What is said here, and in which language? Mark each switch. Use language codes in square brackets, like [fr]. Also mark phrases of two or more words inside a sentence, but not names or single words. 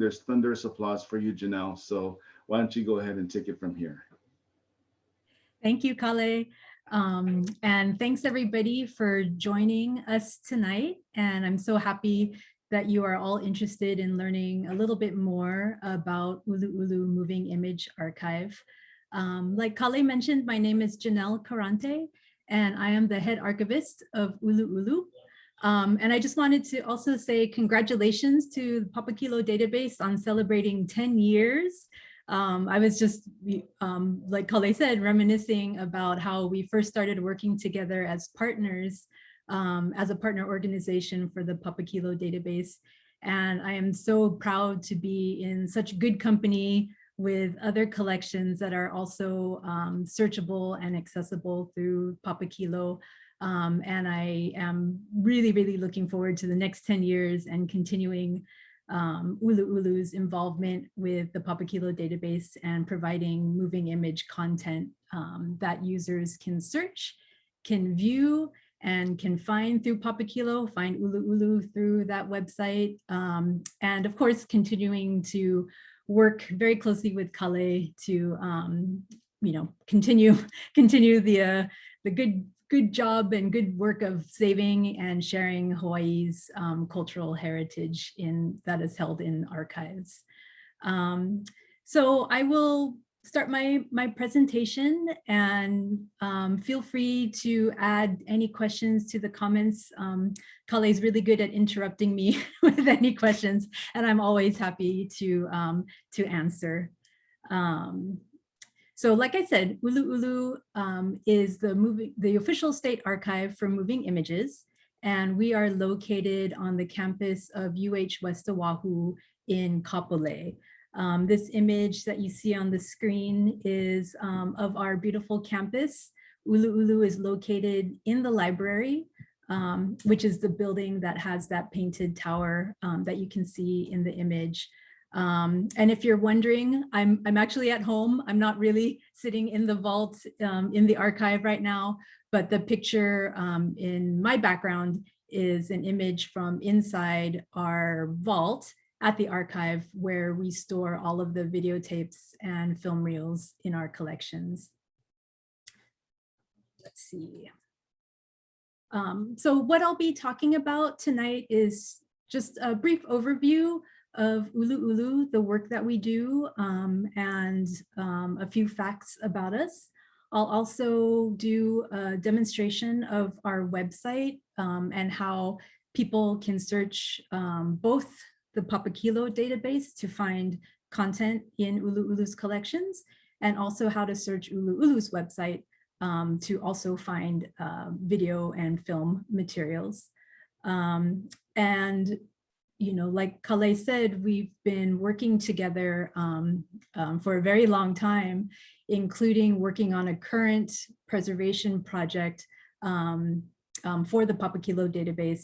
[en] There's thunderous applause for you, Janelle. So why don't you go ahead and take it from here? Thank you, Kale. And thanks everybody for joining us tonight. And I'm so happy that you are all interested in learning a little bit more about ʻUluʻulu Moving Image Archive. Like Kale mentioned, my name is Janelle Karante, and I am the head archivist of ʻUluʻulu. And I just wanted to also say congratulations to the Papakilo database on celebrating 10 years. I was just, like Kale said, reminiscing about how we first started working together as partners, as a partner organization for the Papakilo database. And I am so proud to be in such good company with other collections that are also searchable and accessible through Papakilo. And I am really, really looking forward to the next 10 years and continuing ʻUluʻulu's involvement with the Papakilo database and providing moving image content that users can search, can view, and can find through Papakilo, find ʻUluʻulu through that website. And of course, continuing to work very closely with Kale to continue the good job and good work of saving and sharing Hawaii's cultural heritage that is held in archives. So I will start my presentation, and feel free to add any questions to the comments. Kale is really good at interrupting me with any questions, and I'm always happy to answer. So like I said, ʻUluʻulu is the official state archive for moving images, and we are located on the campus of UH West Oahu in Kapolei. This image that you see on the screen is of our beautiful campus. ʻUluʻulu is located in the library, which is the building that has that painted tower that you can see in the image. And if you're wondering, I'm actually at home. I'm not really sitting in the vault in the archive right now, but the picture in my background is an image from inside our vault at the archive, where we store all of the videotapes and film reels in our collections. Let's see. So what I'll be talking about tonight is just a brief overview of ʻUluʻulu, the work that we do, and a few facts about us. I'll also do a demonstration of our website and how people can search both the Papakilo database to find content in ʻUluʻulu's collections, and also how to search ʻUluʻulu's website to also find video and film materials. And like Kale said, we've been working together for a very long time, including working on a current preservation project for the Papakilo database.